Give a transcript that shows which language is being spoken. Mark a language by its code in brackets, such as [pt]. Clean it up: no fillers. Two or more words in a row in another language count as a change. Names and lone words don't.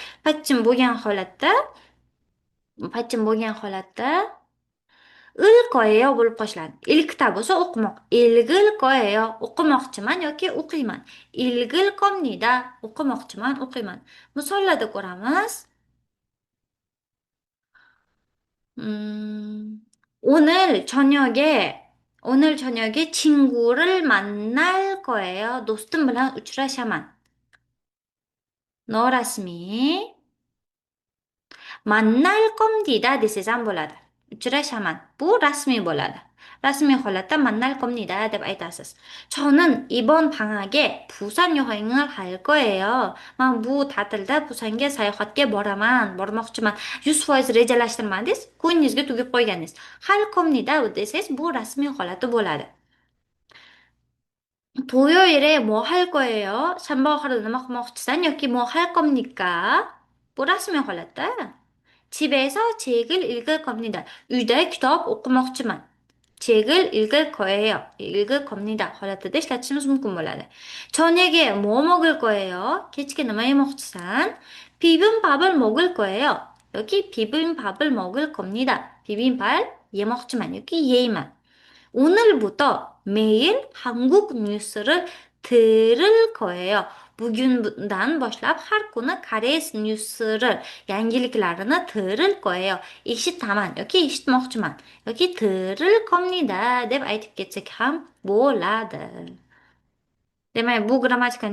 [uz] Patchim bo'lgan holatda ilkoeyo bo'lib qo'shiladi. Ilkta bo'lsa o'qimoq. Ilgilkoeyo o'qimoqchiman yoki o'qiyman. Ilgilkomnida o'qimoqchiman, o'qiyman. Misollarda ko'ramiz. [ko] '오늘 저녁에 친구를 만날 거예요. [uz] do'stim bilan uchrashaman. norasmiy [ko] 만날 겁니다 [uz] desangiz ham bo'ladi. Uchrashaman. Bu rasmiy bo'ladi. rasmiy holatda [ko] 만날 겁니다 [uz] deb aytasiz. [ko] 저는 이번 방학에 부산 여행을 할 거예요. [uz] Men bu ta'tilda Busanga sayohatga bormoqchiman. 100% rejalashtirmadingiz, ko'nglingizga tugib qo'yganingiz. [ko] 할 겁니다 [uz] desangiz bu rasmiy holati bo'ladi. [ko] 토요일에 뭐 할 거예요? [uz] shanba oxirida nima qilmoqchisan yoki [ko] 뭐 할 겁니까? [uz] Bu rasmiy holatda. [ko] 집에서 책을 읽을 겁니다. [uz] Uyda kitob o'qimoqchiman. [ko] 책을 읽을 거예요. 읽을 겁니다. [uz] holatida ishlatishimiz mumkin bo'ladi. [ko] 저녁에 뭐 먹을 거예요? [uz] kechga nima yemoqchisan? [ko] 비빔밥을 먹을 거예요. 여기 비빔밥을 먹을 겁니다. [uz] 비빔밥 yemoqchiman yoki yeyman. [ko] 오늘부터 매일 한국 뉴스를 들을 거예요. [uz] Bugundan boshlab har kuni koreys nyusini, yangiliklarini [ko] 들을 거예요. [uz] Eshitaman yoki eshitmoqchiman yoki [ko] 들을 겁니다 [uz] deb aytib ketsak ham bo'ladi. Demak, bu grammatikani tushundik. Yaqin kelasi zamon grammatikasi hisoblanadi.